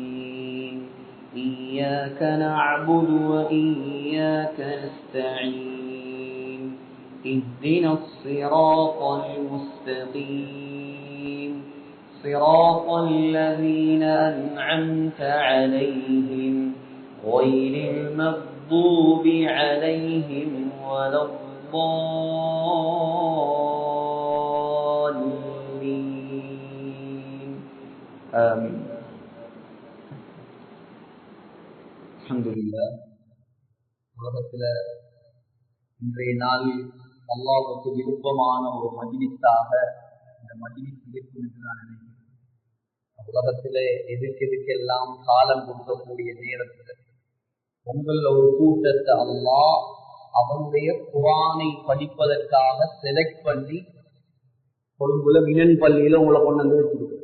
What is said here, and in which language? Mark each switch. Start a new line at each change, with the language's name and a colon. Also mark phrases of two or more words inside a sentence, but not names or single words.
Arabic: إياك نعبد وإياك نستعين اهدنا الصراط المستقيم صراط الذين أنعمت عليهم غير المغضوب عليهم ولا الضالين آمين. அல்ஹம்துலில்லாஹ்.
Tamil: உலகத்தில் இன்றைய நாளில் அல்லாஹ்வுக்கு விருப்பமான ஒரு மஜ்லிஸாக இந்த மஜ்லிஸ் இருக்கும் என்று நான் நினைக்கிறேன். உலகத்திலே எதுக்கெல்லாம் காலம் கொடுக்கக்கூடிய நேரத்தில் உங்கள் ஒரு கூட்டத்தை அல்லாஹ் அவனுடைய குர்ஆனை படிப்பதற்காக செலக்ட் பண்ணி கொழும்புல மினன் பள்ளியில உங்களை கொண்டு வந்து வச்சிருக்கேன்.